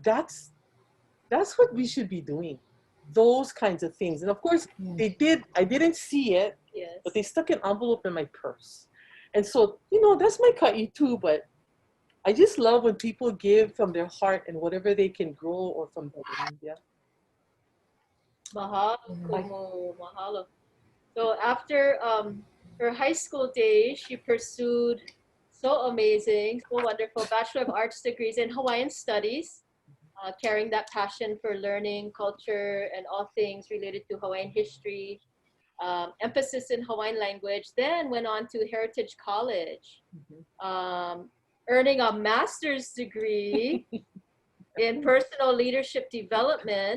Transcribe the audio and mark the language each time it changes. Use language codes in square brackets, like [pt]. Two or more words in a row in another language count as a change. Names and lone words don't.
[en] That's what we should be doing. Those kinds of things. And of course, they did. I didn't see it, yes, but they stuck an envelope in my purse. And so, you know, that's my ka'i too. But I just love when people give from their heart and whatever they can grow or from the land. Yeah. [haw] Mahalo, kumu, mahalo. [en] So after her high school days, she pursued so amazing, so wonderful Bachelor of Arts degrees in Hawaiian Studies. carrying that passion for learning, culture, and all things related to Hawaiian history, emphasis in Hawaiian language, then went on to Heritage College, earning a master's degree in personal leadership development.